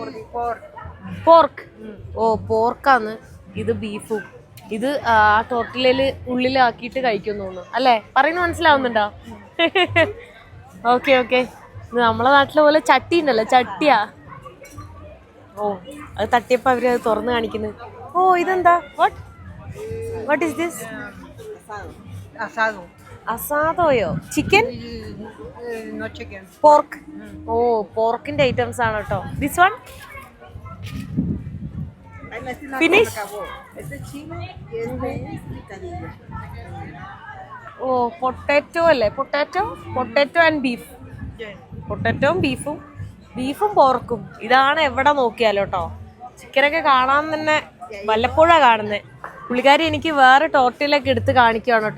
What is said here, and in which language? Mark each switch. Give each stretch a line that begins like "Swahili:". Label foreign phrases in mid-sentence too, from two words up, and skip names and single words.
Malayalam: ഓ, പോർക്കാന്ന്. ഇത് ബീഫും. ഇത് ആ ടോർട്ടിലയില് ഉള്ളിലാക്കിയിട്ട് കഴിക്കും തോന്നുന്നു അല്ലേ? പറയുന്നത് മനസ്സിലാവുന്നുണ്ടോ? ഓക്കെ ഓക്കെ. ഇത് നമ്മളെ നാട്ടിലെ പോലെ ചട്ടി ഉണ്ടല്ലോ, ചട്ടിയാ. ഓ, അത് തട്ടിയപ്പോ അവര് അത് തുറന്നു കാണിക്കുന്നു. ഓ, ഇതെന്താ?
English: What is this? Asado.
Malayalam: അസാദോയോ? ചിക്കൻ?
English: No chicken.
Malayalam: പോർക്ക്. ഓ, പോർക്കിന്റെ ഐറ്റംസ് ആണ് കേട്ടോ.
English: this one finish.
Spanish: Este es chino y este es picadillo.
Malayalam: ഓ, പൊട്ടാറ്റോ അല്ലേ?
English: potato and beef.
Malayalam: പൊട്ടാറ്റോയും ബീഫും പോർക്കും. ഇതാണ് എവിടെ നോക്കിയാലോ കേട്ടോ. ചിക്കനൊക്കെ കാണാൻ തന്നെ വല്ലപ്പോഴാണ് കാണുന്നത്. പുള്ളിക്കാരി എനിക്ക് വേറെ ടോർട്ടിലൊക്കെ എടുത്ത് കാണിക്കുകയാണ് കേട്ടോ.